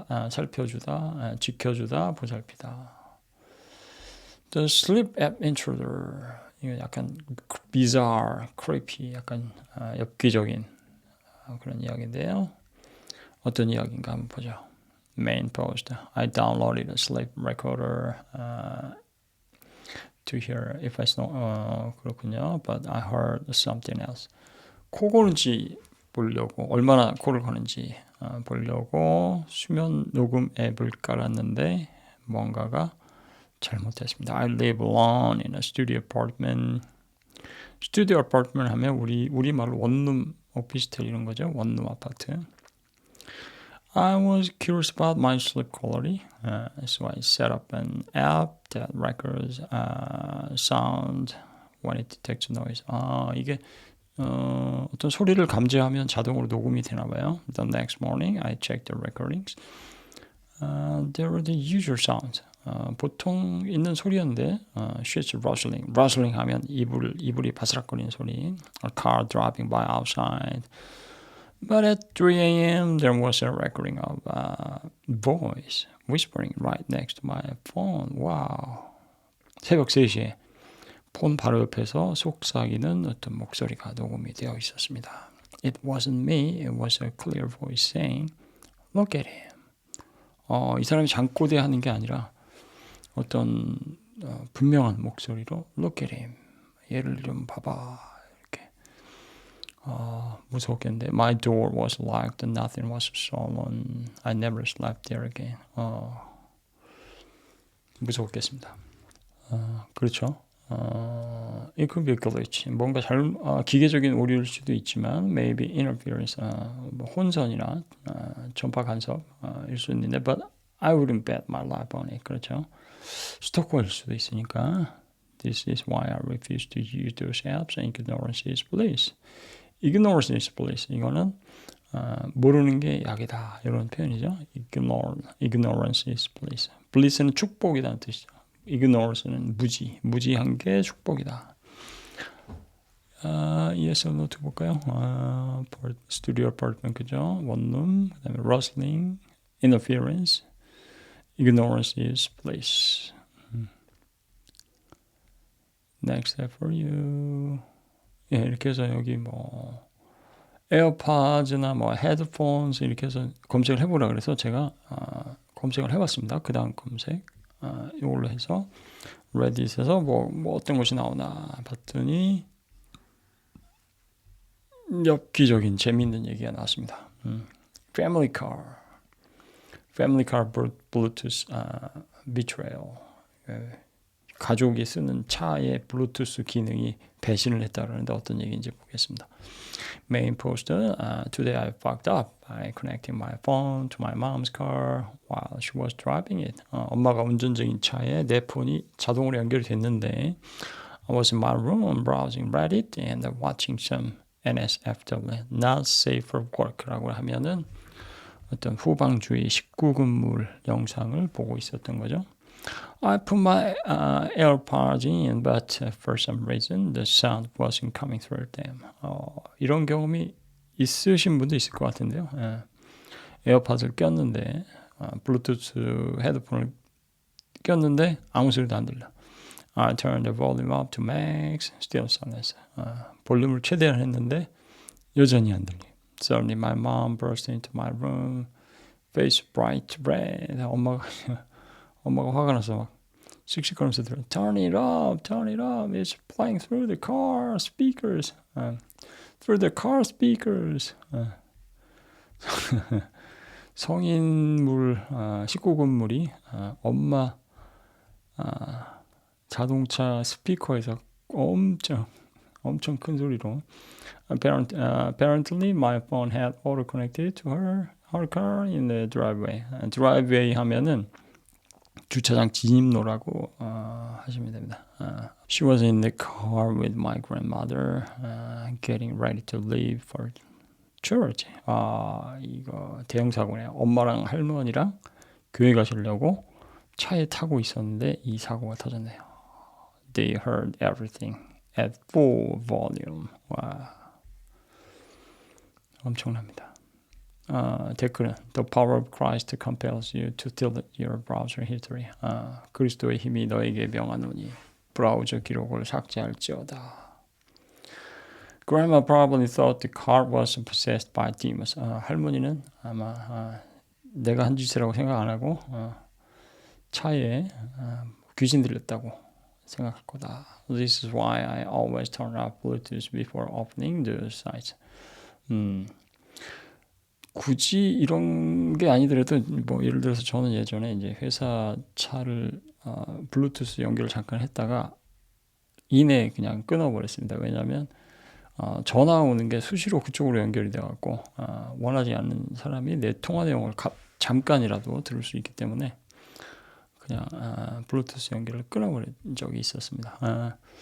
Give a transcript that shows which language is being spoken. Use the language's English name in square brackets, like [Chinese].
[Korean] 살펴주다, 지켜주다, 보살피다. [English] The sleep app intruder. [Korean] 이거 약간 [English] bizarre, creepy, [Korean] 약간 엽기적인 그런 이야기인데요. 어떤 이야기인가 한번 보죠. [English] Main post. I downloaded a sleep recorder to hear if I snore. [Korean] 그렇군요. [English] But I heard something else. [Korean] 코 고는지 보려고, 얼마나 코를 고는지 보려고 수면 녹음 앱을 깔았는데 뭔가가 잘못했습니다. [English] I live alone in a studio apartment. [Korean] 스튜디오 아파트먼트 하면 우리말로 원룸 오피스텔 이런 거죠. 원룸 아파트. [English] I was curious about my sleep quality, so I set up an app that records sound when it detects noise. [Korean] 이게 어떤 소리를 감지하면 자동으로 녹음이 되나 봐요. [English] The next morning, I checked the recordings. There were the usual sounds. [Korean] 보통 있는 소리였는데 [English] sheets rustling. [Korean] rustling 하면 이불이 바스락거리는 소리. [English] A car driving by outside. But at 3 a.m. there was a recording of a voice whispering right next to my phone. Wow. [Korean] 새벽 3시에 폰 바로 옆에서 속삭이는 어떤 목소리가 녹음이 되어 있었습니다. [English] It wasn't me. It was a clear voice saying, Look at him. [Korean] 이 사람이 잠꼬대 하는 게 아니라 어떤 분명한 목소리로 [English] Look at him. [Korean] 얘를 좀 봐봐. 이렇게 무서웠겠는데 [English] My door was locked and nothing was stolen. I never slept there again. [Korean] 무서웠겠습니다. 그렇죠. [English] It could be a glitch. [Korean] 뭔가 기계적인 오류일 수도 있지만 [English] maybe interference, [Korean] 뭐 혼선이나 전파 간섭일 수 있는데 [English] but I wouldn't bet my life on it. [Korean] 그렇죠. 스토커일 수도 있으니까 [English] This is why I refuse to use those apps. Ignorance is bliss. Ignorance is bliss. [Korean] 이거는 모르는 게 약이다. 이런 표현이죠. [English] Ignorance is bliss. [Korean] bliss는 축복이라는 뜻이죠. Ignorance는 무지한 게 축복이다. yes or no to 볼까요? studio apartment 그죠? 원룸, 그다음에 [English] rustling, interference, ignorance is bliss. Next step for you. [Korean] 예, 이렇게 해서 여기 뭐 에어팟이나 뭐 헤드폰스 이렇게 해서 검색을 해보라 그래서 제가 검색을 해봤습니다. 그 다음 검색 이걸로 해서 레딧에서 뭐 어떤 것이 나오나 봤더니 엽기적인 재미있는 얘기가 나왔습니다. [English] Family car Bluetooth betrayal. [Korean] 가족이 쓰는 차의 블루투스 기능이 배신을 했다 그러는데 어떤 얘기인지 보겠습니다. [English] Main poster, today I fucked up by connecting my phone to my mom's car while she was driving it. [Korean] 엄마가 운전 중인 차에 내 폰이 자동으로 연결이 됐는데 [English] I was in my room browsing Reddit and watching some NSFW, not safe for work [Korean] 라고 하면은 어떤 후방주의 19금물 영상을 보고 있었던 거죠. [English] I put my AirPods in, but for some reason the sound wasn't coming through them. [Korean] 이런 경험이 있으신 분도 있을 것 같은데요. 에어팟을 꼈는데 블루투스 헤드폰을 꼈는데 아무 소리도 안 들려. [English] I turned the volume up to max, still silence. [Korean] 볼륨을 최대한 했는데 여전히 안 들려. [English] Suddenly my mom burst into my room, face bright red. [Korean] 엄마가 화가 나서 막 씩씩거리면서 들어 [English] Turn it up, it's playing through the car speakers. Through the car speakers. [Korean] 성인물, 19금물이 엄마 자동차 스피커에서 엄청 큰 소리로 [English] Apparently my phone had auto-connected to her car in the driveway. [Korean] driveway 하면은 주차장 진입로라고 하시면 됩니다. [English] She was in the car with my grandmother, getting ready to leave for church. [Korean] 이거 대형 사고네요. 엄마랑 할머니랑 교회 가시려고 차에 타고 있었는데 이 사고가 터졌네요. [English] They heard everything at full volume. [Korean] 와, 엄청납니다. 댓글은 [English] The power of Christ compels you to delete your browser history. [Korean] 그리스도의 힘이 너에게 명하노니 브라우저 기록을 삭제할지어다. [English] Grandma probably thought the car was possessed by demons. [Korean] 할머니는 아마 내가 한 짓이라고 생각 안 하고 차에 귀신 들렸다고 생각할 거다. [English] This is why I always turn off Bluetooth before opening the site. [Korean] 굳이 이런 게 아니더라도 뭐 예를 들어서 저는 예전에 이제 회사 차를 블루투스 연결을 잠깐 했다가 이내 그냥 끊어버렸습니다. 왜냐하면 전화 오는 게 수시로 그쪽으로 연결이 돼갖고 원하지 않는 사람이 내 통화 내용을 잠깐이라도 들을 수 있기 때문에 그냥 블루투스 연결을 끊어버린 적이 있었습니다.